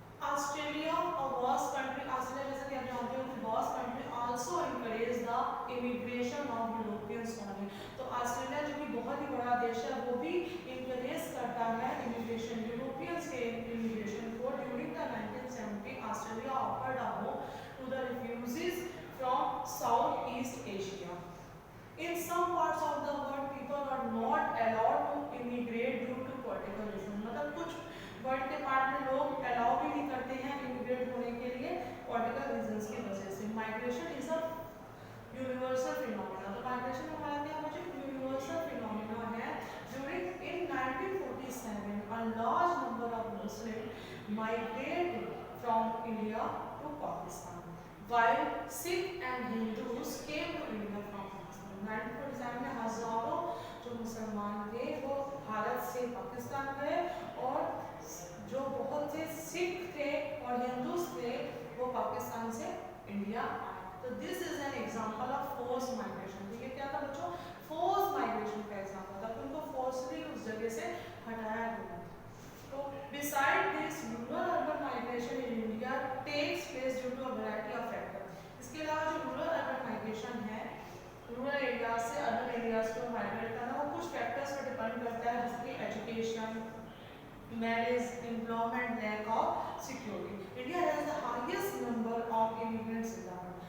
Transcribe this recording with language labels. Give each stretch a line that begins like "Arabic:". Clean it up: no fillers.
English: Australia और vast country, Australia
Hindi: जैसा कि आप जानते हो कि
English: Vast country also encourage the immigration of Europeans only.
Hindi: तो ऑस्ट्रेलिया जो कि बहुत ही बड़ा देश है वो भी एनकरेज करता है इमिग्रेशन, यूरोपियंस के इमिग्रेशन को।
English: During the 1970 Australia offered a home to the refugees from south east Asia. In some parts of the world, people are not allowed to immigrate due to political reasons।
Hindi: मतलब कुछ world के part में लोग allow भी नहीं करते हैं immigrate होने के लिए पॉलिटिकल रीजंस की वजह से।
English: Migration is a universal phenomena.
Hindi: तो माइग्रेशन हमारा क्या मुझे यूनिवर्सल फिनोमेना है।
English: During in 1947 a large number of Muslims migrated from India to Pakistan while Sikh and Hindus came to India from Pakistan।
Hindi: 1947 में हजारों जो मुसलमान थे वो भारत से पाकिस्तान गए और जो बहुत से सिख थे और हिंदूज थे वो पाकिस्तान से इंडिया आए।
English: तो this is an example of force migration.
Hindi: तो ये क्या था बच्चों,
English: Force migration का example था।
Hindi: उनको फोर्सली उस जगह से हटाया गया।
English: तो beside this rural urban migration in India takes place due to a variety of factor.
Hindi: इसके अलावा जो रूरल अर्बन माइग्रेशन है, रूरल एरियाज से अर्बन एरियाज को माइग्रेट करना, वो कुछ फैक्टर्स पर डिपेंड करता है जैसे कि education, marriage, employment, lack of security।
English: India has the highest number of immigrants in the world।